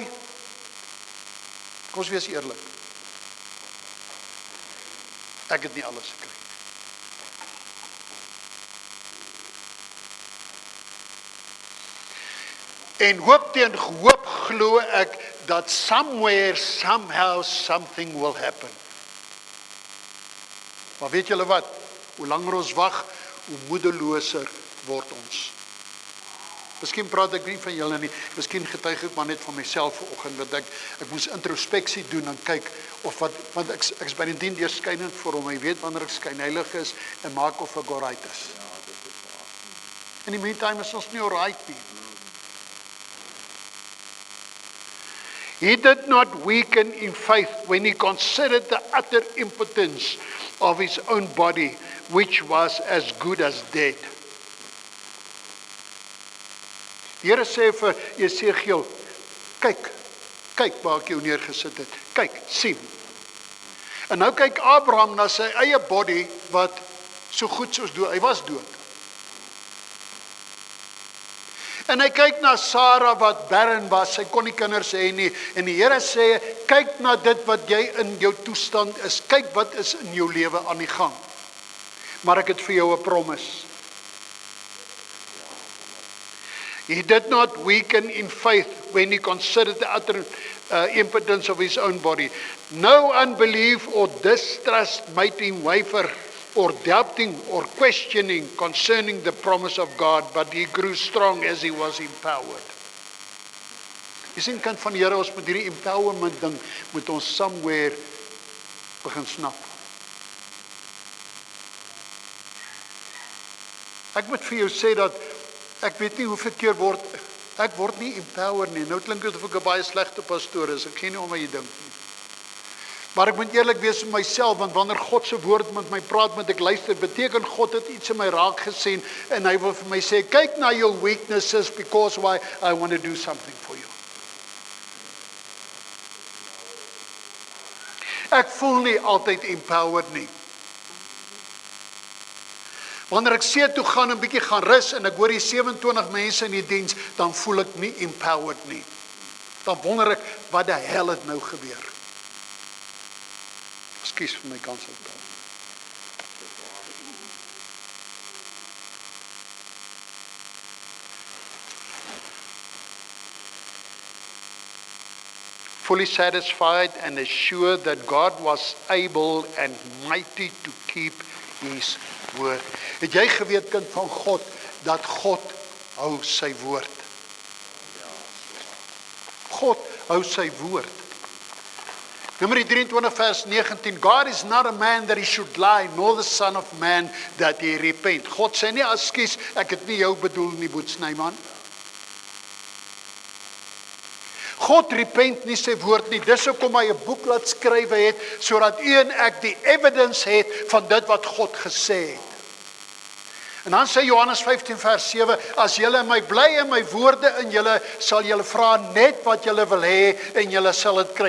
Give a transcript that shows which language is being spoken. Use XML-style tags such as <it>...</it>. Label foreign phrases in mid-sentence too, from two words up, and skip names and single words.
<af>Kom ons wees eerlik. Ek het nie alles gekry. En hoop teen hoop glo ek dat</af> <en>somewhere, somehow, something will happen.</en> <af>Maar weet julle wat? Hoe langer ons wag, hoe moedeloser word ons. Miskien praat ek nie van julle nie, miskien getuig ek maar net van myself vanoggend, dat ek moes introspeksie doen en kyk of wat, want ek is by die dien deurskynend vir hom, hy weet wanneer ek skynheilig is en maak of ek alright is. In die meantime is ons nie alright nie.</af> <en>He did not weaken in faith when he considered the utter impotence of his own body, which was as good as dead.</en> <af>Die Here sê vir Jesegiel, kyk waar ek jou neergesit het. Kyk, sien. En nou kyk Abraham na sy eie body wat so goed soos dood. Hy was dood. En hy kyk na Sarah wat barren was, sy kon nie kinders hê nie. En die Here sê, kyk na dit wat jy in jou toestand is. Kyk wat is in jou lewe aan die gang. Maar ek het vir jou 'n promise.</af> <en>He did not weaken in faith when he considered the utter impotence of his own body. No unbelief or distrust made him waver or doubting or questioning concerning the promise of God, but he grew strong as he was empowered.</en> <af>Jy sien, kind van die Here, ons met hierdie empowerment ding, moet ons somewhere begin snap. Ek moet vir jou sê dat ek weet nie hoeveel keer ek word nie empowered nie. Nou klink dit of ek 'n baie slegte pastoor is. Ek gee nie om wat jy dink nie. Maar ek moet eerlik wees met myself, want wanneer God se woord met my praat, moet ek luister. Beteken God het iets in my raak gesien en hy wil vir my sê, kyk na jou weaknesses</af> <en>because why I want to do something for you.</en> <af>Ek voel nie altyd empowered nie. Wanneer ek see toe gaan en bietjie gaan rus en ek hoor die 27 mense in die diens, dan voel ek nie empowered nie. Dan wonder ek, wat die hel het nou gebeur? Ekskuus vir my kanseltaal.</af> <en>Fully satisfied and assured that God was able and mighty to keep his woord.</en> <af>Het jy geweet, kind van God, dat God hou sy woord? God hou sy woord.</af> <en>Numeri 23 vers 19, God is not a man that he should lie, nor the son of man that he repent.</en> <af>God sê nie, ekskuus, ek het nie jou bedoel nie, Boetsnyman. God repent nie sy woord nie. Dis hoekom hy 'n boek laat skrywe het, sodat u en ek die evidence het van dit wat God gesê het. En dan sê Johannes 15 vers 7, as julle in my bly en my woorde in julle, sal julle vra net wat julle wil hê en julle sal dit kry.</af>